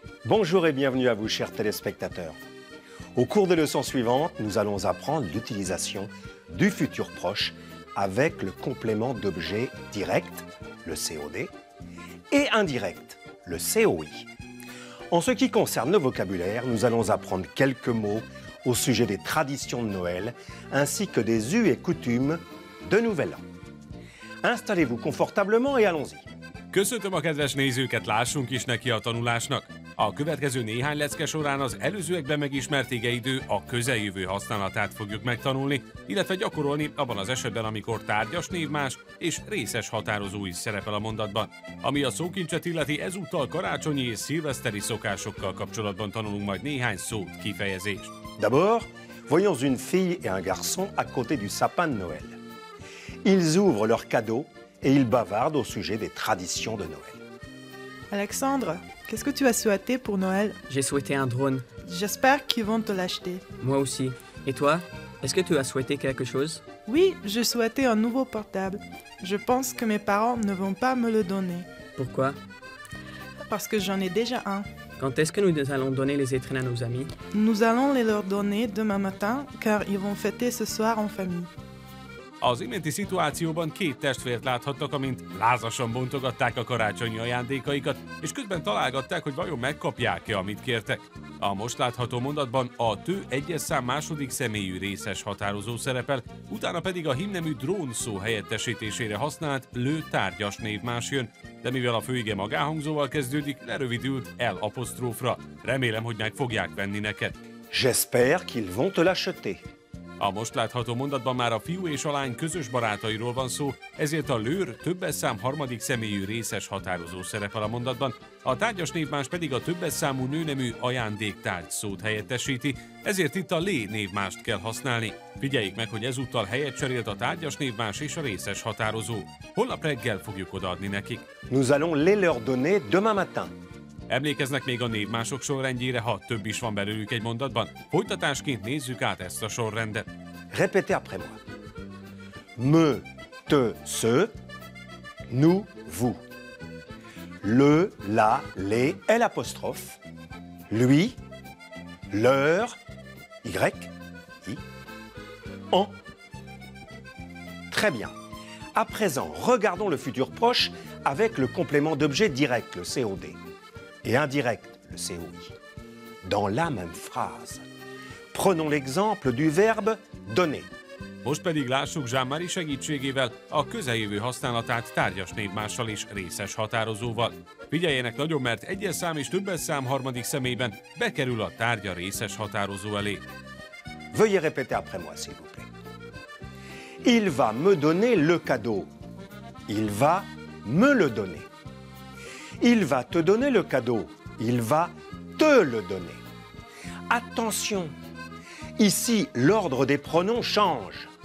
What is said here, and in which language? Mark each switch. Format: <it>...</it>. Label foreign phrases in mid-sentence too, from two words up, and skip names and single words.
<fr>Bonjour et bienvenue à vous, chers téléspectateurs. Au cours des leçons suivantes, nous allons apprendre l'utilisation du futur proche avec le complément d'objet direct, le COD, et indirect, le COI. En ce qui concerne le vocabulaire, nous allons apprendre quelques mots au sujet des traditions de Noël, ainsi que des us et coutumes de Nouvel An. Installez-vous confortablement et allons-y.</fr> <hu>Köszöntöm a kedves nézőket, lássunk is neki a tanulásnak! A következő néhány lecke során az előzőekben megismert igeidő a közeljövő használatát fogjuk megtanulni, illetve gyakorolni abban az esetben, amikor tárgyas névmás és részes határozó is szerepel a mondatban. Ami a szókincset illeti, ezúttal karácsonyi és szilveszteri szokásokkal kapcsolatban tanulunk majd néhány szót, kifejezést.</hu> <fr>D'abord, voyons une fille et un garçon à côté du sapin de Noël. Ils ouvrent leurs cadeaux et ils bavardent au sujet des traditions de Noël. Alexandre, qu'est-ce que tu as souhaité pour Noël? J'ai souhaité un drone. J'espère qu'ils vont te l'acheter. Moi aussi. Et toi? Est-ce que tu as souhaité quelque chose? Oui, je souhaitais un nouveau portable. Je pense que mes parents ne vont pas me le donner. Pourquoi? Parce que j'en ai déjà un. Quand est-ce que nous allons donner les étrennes à nos amis? Nous allons les leur donner demain matin, car ils vont fêter ce soir en famille.</fr> <hu>Az iménti szituációban két testvért láthattak, amint lázasan bontogatták a karácsonyi ajándékaikat, és közben találgatták, hogy vajon megkapják-e, amit kértek. A most látható mondatban a tő egyes szám második személyű részes határozó szerepel, utána pedig a hímnemű drón szó helyettesítésére használt lő tárgyas névmás jön, de mivel a főige magáhangzóval kezdődik, lerövidült L apostrófra. Remélem, hogy meg fogják venni neked.</hu> <fr>J'espère qu'ils vont te l'acheter.</fr> <hu>A most látható mondatban már a fiú és a lány közös barátairól van szó, ezért a lőr többes szám harmadik személyű részes határozó szerepel a mondatban, a tárgyas névmás pedig a többes számú nőnemű ajándéktárgy szót helyettesíti, ezért itt a lé névmást kell használni. Figyeljék meg, hogy ezúttal helyet cserélt a tárgyas névmás és a részes határozó. Holnap reggel fogjuk odaadni nekik.</hu> <fr>Nous allons les leur donner demain matin.</fr> <hu>Emlékeznek még a névmások sorrendjére, ha több is van belőlük egy mondatban? Folytatásként nézzük át ezt a sorrendet.</hu> <fr>Répétez après moi. Me, te, ce, nous, vous. Le, la, les, L apostrophe. Lui, leur, Y, I, en. Très bien. À présent, regardons le futur proche avec le complément d'objet direct, le COD, et indirect, le COI, dans la même phrase. Prenons l'exemple du verbe donner.</fr> <hu>Most pedig lássuk Jean-Marie segítségével a közeljövő használatát tárgyas névmással és részes határozóval. Figyeljenek nagyon, mert egyes szám és többes szám harmadik személyben bekerül a tárgya részes határozó elé.</hu> <fr>Veuillez répéter après moi, s'il vous plaît. Il va me donner le cadeau. Il va me le donner. Il va te donner le cadeau. Il va te le donner. Attention, ici, l'ordre des pronoms change.</fr>